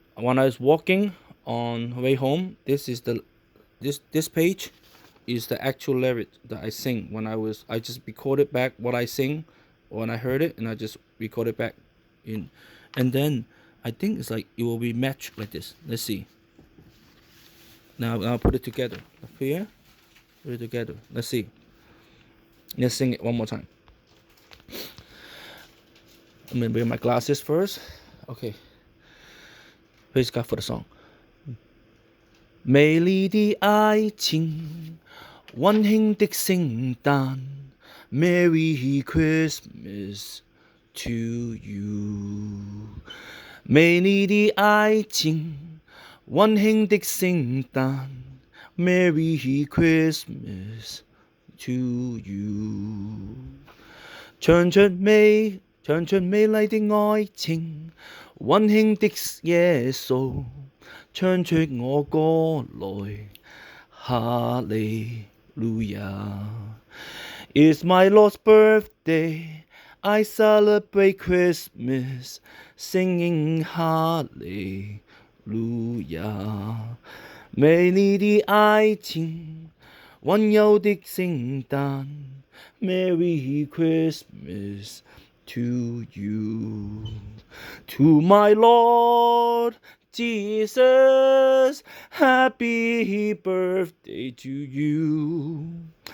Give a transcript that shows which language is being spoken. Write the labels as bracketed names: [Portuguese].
[English] When I was walking on way home, this page is the actual lyric that I sing when I just recorded back what I sing when I heard it, and I just recorded back in, and then I think it's like it will be matched like this. Let's see. Now I'll put it together. Here, put it together. Let's see. Let's sing it one more time. I'm gonna bring my glasses first. Okay. Praise God for the song。 [Chinese] 美丽的爱情，温馨的聖誕， [English] Merry Christmas to you。 [Chinese] 美麗的愛情，温馨的聖誕， [English] Merry Christmas to you。 [Chinese] 唱出美麗的愛情，温馨的耶穌，唱出我歌來，哈利路亞。 [English] It's my Lord's birthday, I celebrate Christmas, singing 哈利路亞。 [Chinese] 美麗的愛情，温柔的聖誕， [English] Merry Christmas to you. To my Lord Jesus, happy birthday to you.